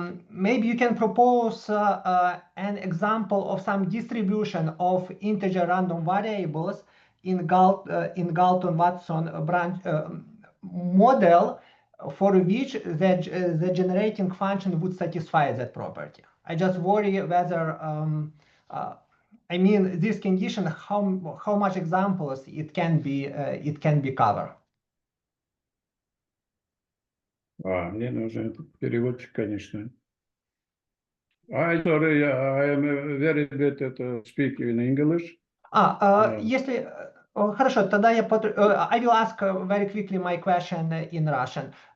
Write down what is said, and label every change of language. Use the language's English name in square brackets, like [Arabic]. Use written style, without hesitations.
[English] Maybe you can propose an example of some distribution of integer random variables in Galton-Watson branch model, for which the generating function would satisfy that property. I just worry whether, I mean, this condition, how much examples it can be covered. [Russian] Мне нужен переводчик, конечно. [English] Sorry, I am very bad at speaking in English. [Russian] Если... Хорошо, тогда [English] I will ask very quickly my question in Russian.